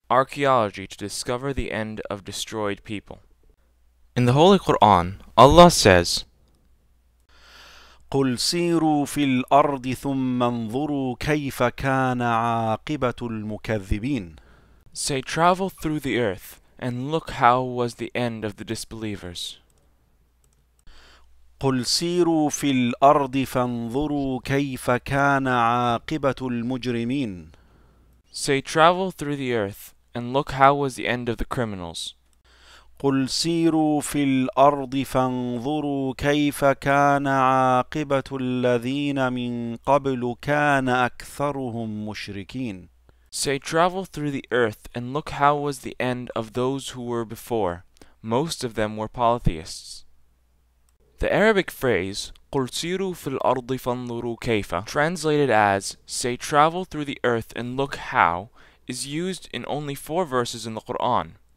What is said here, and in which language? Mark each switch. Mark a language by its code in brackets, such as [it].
[en] Archaeology to discover the end of destroyed people. In the Holy Quran, Allah says, [ar] قل سيروا في الأرض ثم انظروا كيف كان عاقبة المكذبين. [en] Say, travel through the earth, and look how was the end of the disbelievers. [ar] قل سيروا في الأرض فانظروا كيف كان عاقبة المجرمين. [en] Say, travel through the earth, and look how was the end of the criminals. [ar] قل سيروا في الأرض فانظروا كيف كان عاقبة الذين من قبل كان أكثرهم مشركين. [en] Say, travel through the earth, and look how was the end of those who were before. Most of them were polytheists. The Arabic phrase, [ar] قُلْ سِيرُوا فِي الْأَرْضِ فَانظُرُوا كَيْفَ, [en] translated as, say, travel through the earth and look how, is used in only 4 verses in the Quran.